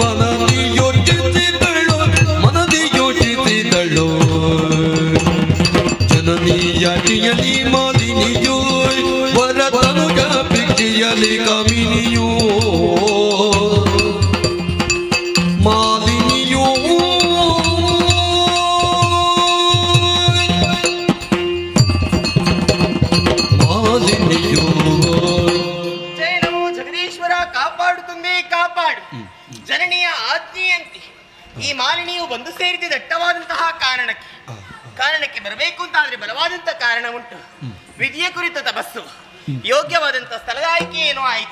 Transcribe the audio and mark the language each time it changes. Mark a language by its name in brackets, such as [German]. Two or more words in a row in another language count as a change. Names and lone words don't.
[Kannada] ಮನದಿ ಯೋಚಿಸಿದಳು ಜನನೀಯಟಿಯಲಿ ಮಾಲಿನಿಯೋ ವರತನು ಭಿಕ್ಷೆಯಲಿ ಕಾಮಿನಿಯೋ ಮಾಲಿನಿಯೋ ಮಾಲಿನಿಯೋ ಜಯ ನಮೋ ಜಗದೀಶ್ವರ ಕಾಪಾಡುತ್ತಂದೆ ಕಾಪಾಡು ಜನನಿಯ ಆಜ್ಞೆಯಂತೆ ಈ ಮಾಲಿನಿಯು ಬಂದು ಸೇರಿದ ದಟ್ಟವಾದಂತಹ ಕಾರಣಕ್ಕೆ ಬರಬೇಕು ಅಂತ ಆದ್ರೆ ಬಲವಾದಂತಹ ಕಾರಣ ಉಂಟು. ವಿಧಿಯ ಕುರಿತ ತಪಸ್ಸು ಯೋಗ್ಯವಾದಂತಹ ಸ್ಥಳದ ಆಯ್ಕೆ ಏನೋ ಆಯ್ತು.